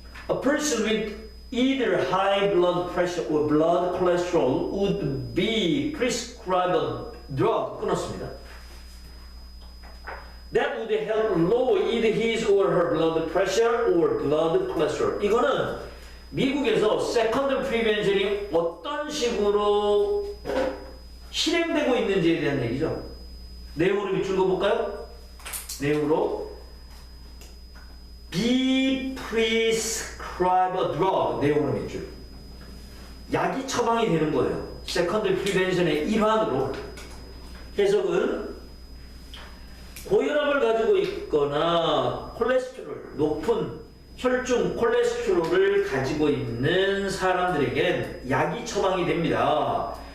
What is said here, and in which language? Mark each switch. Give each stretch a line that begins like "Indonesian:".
English: A person with either high blood pressure or blood cholesterol would be prescribed a drug.
Korean: 끊었습니다.
English: That would help lower either his or her blood pressure or blood cholesterol.
Korean: 이거는 미국에서 secondary prevention이 어떤 식으로 실행되고 있는지에 대한 얘기죠. 내용으로 밑줄 그어볼까요? 내용으로
English: be prescribed a drug.
Korean: 내용으로 밑줄. 약이 처방이 되는 거예요. secondary prevention의 일환으로. 해석은 고혈압을 가지고 있거나 콜레스테롤, 높은 혈중 콜레스테롤을 가지고 있는 사람들에겐 약이 처방이 됩니다.